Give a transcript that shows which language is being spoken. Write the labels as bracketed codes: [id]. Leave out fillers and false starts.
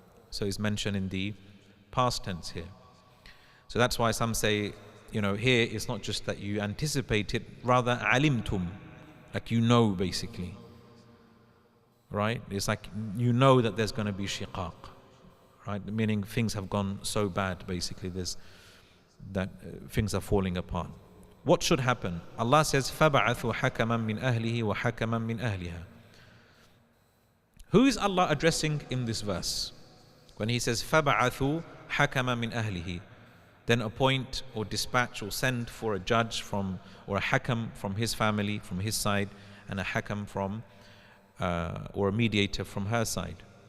[en] So it's mentioned in the past tense here. So that's why some say, here it's not just that you anticipate it, rather alimtum, like basically, right? It's like that there's going to be shiqaq, right? Meaning things have gone so bad, basically, things are falling apart. What should happen? Allah says, [ar] فَبَعَثُوا حَكَمًا مِّنْ أَهْلِهِ وَحَكَمًا مِّنْ أَهْلِهَا. [en] Who is Allah addressing in this verse? When He says, [ar] فَبَعَثُوا حَكَمًا مِّنْ أَهْلِهِ, [en] then appoint or dispatch or send for a judge or a hakam from his family, from his side, and a hakam or a mediator from her side.